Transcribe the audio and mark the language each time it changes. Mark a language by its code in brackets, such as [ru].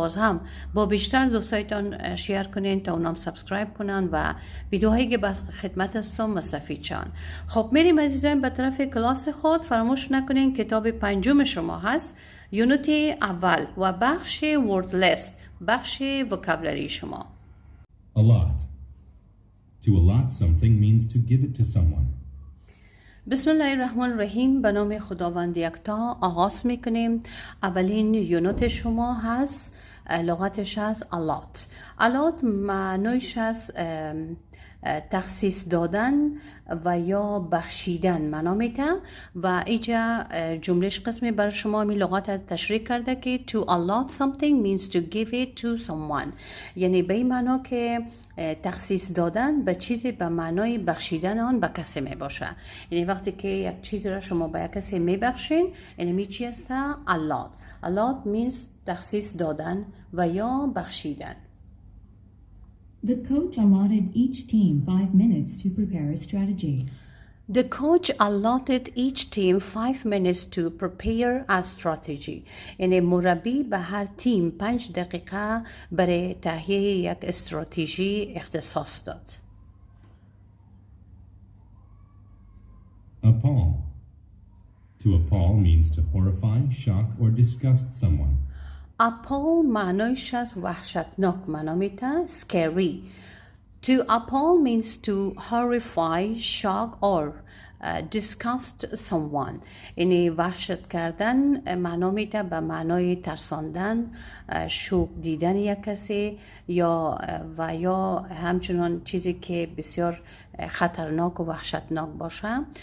[fa] باز هم با بیشتر دوستایتان شیر کنین تا اونام سابسکرایب کنن و ویدیوهایی که به خدمت هستم مستفید شن. خب میریم عزیزایم به طرف کلاس خود. فراموش نکنین کتاب پنجم شما هست، یونیتی اول و بخش word list، بخش وکابلری شما. [en] Allot. To allot something means to give it to someone. [ar] بسم الله الرحمن الرحیم. [fa] به نام خداوند یکتا آغاز میکنیم. اولین یونیت شما هست، لغاتش هست allot. allot معنیش هست تخصیص دادن و یا بخشیدن معنا میده و اینجا جملهش قسمی برای شما می لغات تشریح کرده که [en] to allot something means to give it to someone، [fa] یعنی به این معنا که تخصیص دادن به چیزی به معنای بخشیدن آن به کسی می باشه. یعنی وقتی که یک چیزی را شما به یک کسی می بخشین، یعنی می چی است؟ allot. [en] allot means [fa] تخصیص دادن و یا بخشیدن. [en] The coach allotted each team 5 minutes to prepare a strategy. The coach allotted each team 5 minutes to prepare a strategy. [fa] یعنی مربی به هر تیم 5 دقیقه برای تهیه یک استراتژی اختصاص داد. [en] Appall. To appall means to horrify, shock, or disgust someone. [fa] appall معنیش از وحشتناک معنا میده، scary. [en] To appall means to horrify, shock or disgust someone. [fa] یعنی وحشت کردن معنا میده به معنای ترساندن، شوک دیدن یک کسی یا همچنان چیزی که بسیار خطرناک و وحشتناک باشه.